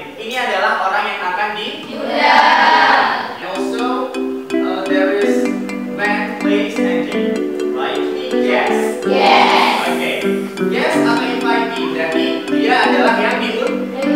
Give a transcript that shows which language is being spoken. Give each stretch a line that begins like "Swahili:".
Indonesian: ini adalah orang yang akan diundang.
English: And also there is when, place, and date. Right? Yes. Yes. Okay. Yes atau invitee.
Indonesian: Berarti dia adalah yang diundang.